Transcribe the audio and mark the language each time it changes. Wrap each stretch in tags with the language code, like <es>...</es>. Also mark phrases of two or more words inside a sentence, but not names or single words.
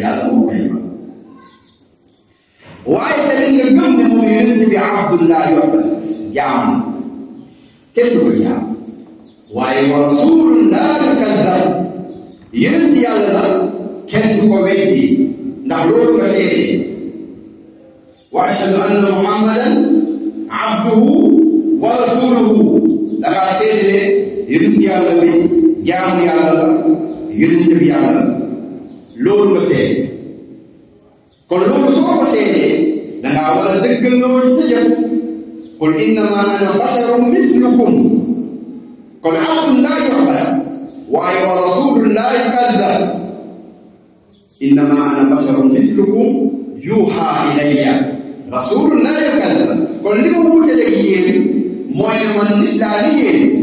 <wo>ci yàlla moo koy ma waaye tamit nga gëm ne moom yonent bi abdullah yobba jaam kenn du ko jaam waaye</wo> <ar>ورسول لا يكذب</ar> <wo>yonent yàlla la kenn du ko weddi ndax loolu nga seede</wo> <ar>وأشهد أن محمدا عبده ورسوله</ar> <wo>da ngaa seede ne yonent yàlla bi jaamu yàlla la yonent bi yàlla la loolu nga seede kon loolu soo ko seedee da ngaa war a dëggal loolu sa jëf</wo> <ar>قل إنما أنا بشر مثلكم</ar> <wo>kon</wo> <ar>عبد لا يعبد</ar> <wo>waaye</wo> <ar>ورسول لا يكذب إنما أنا بشر مثلكم يوحى إلي رسول لا يكذب</ar> <wo>kon li ma wutaleeg yéen mooy ne man nit laa ni yéen</wo>